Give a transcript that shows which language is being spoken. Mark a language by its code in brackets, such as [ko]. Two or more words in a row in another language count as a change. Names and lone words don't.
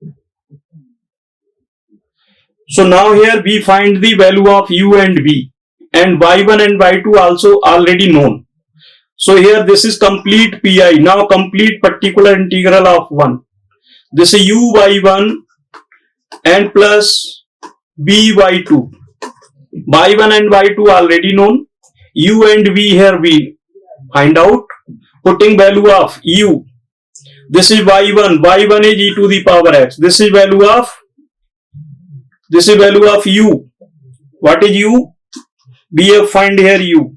[en] So now here we find the value of u and v. And y1 and y2 also already known. So here this is complete pi. Now complete particular integral of 1. This is u y1 and plus b y2. Y1 and y2 already known. U and v here we find out. Putting value of u. This is y1. Y1 is e to the power x. This is value of u. What is u? We have find here u.